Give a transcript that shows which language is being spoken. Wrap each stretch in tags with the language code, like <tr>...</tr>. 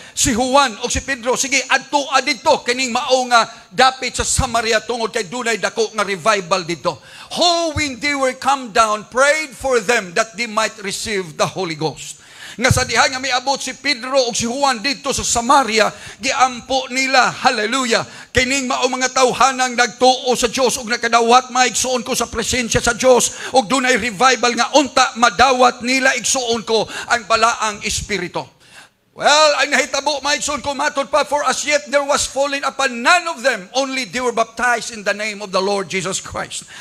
<ceb>Si Juan o si Pedro, sige adtua dito kining mao nga dapit sa Samaria tungod kay dunay dako nga revival dito.</ceb> <en>Who when they were come down prayed for them that they might receive the Holy Ghost.</en> <ceb>Nga sa diha nga may abot si Pedro o si Juan dito sa Samaria, giampo nila, hallelujah, kining mao mga tawhanang nagtuo sa Dios ug nakadawat maigsuon ko sa presensya sa Dios ug dunay revival nga unta madawat nila igsuon ko ang balaang espiritu.</ceb> <en>Well,</en> <ceb>ang nahitabo maigsoon ko matod pa,</ceb> <en>for as yet there was fallen upon none of them, only they were baptized in the name of the Lord Jesus Christ.</en>